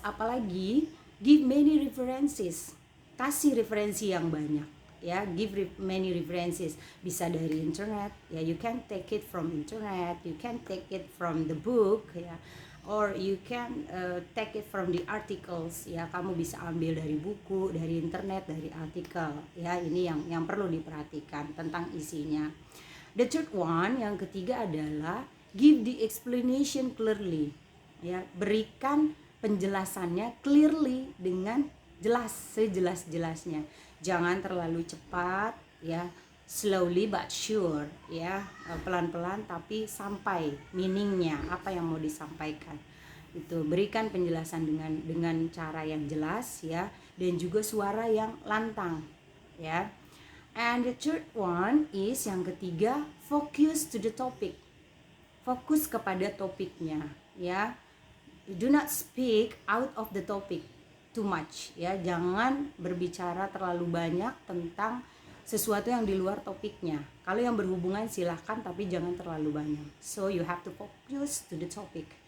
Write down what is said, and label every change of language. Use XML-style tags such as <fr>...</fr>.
<en>Apalagi give many references.</en> <id>Kasih referensi yang banyak ya.</id> <en>Give many references.</en> <id>Bisa dari internet ya,</id> <en>you can take it from internet, you can take it from the book ya, or you can take it from the articles ya.</en> <id>Kamu bisa ambil dari buku, dari internet, dari artikel ya. Ini yang perlu diperhatikan tentang isinya.</id> <en>The third one,</en> <id>yang ketiga adalah</id> <en>give the explanation clearly</en> <id>ya. Berikan penjelasannya clearly, dengan jelas, sejelas-jelasnya. Jangan terlalu cepat ya,</id> <en>slowly but sure</en> <id>ya, pelan-pelan tapi sampai meaningnya, apa yang mau disampaikan. Itu berikan penjelasan dengan cara yang jelas ya, dan juga suara yang lantang ya.</id> <en>And the third one is,</en> <id>yang ketiga,</id> <en>focus to the topic.</en> <id>Fokus kepada topiknya ya.</id> <en>Do not speak out of the topic too much</en> <id>ya. Jangan berbicara terlalu banyak tentang sesuatu yang di luar topiknya. Kalau yang berhubungan silahkan, tapi jangan terlalu banyak.</id> <en>So you have to focus to the topic.</en>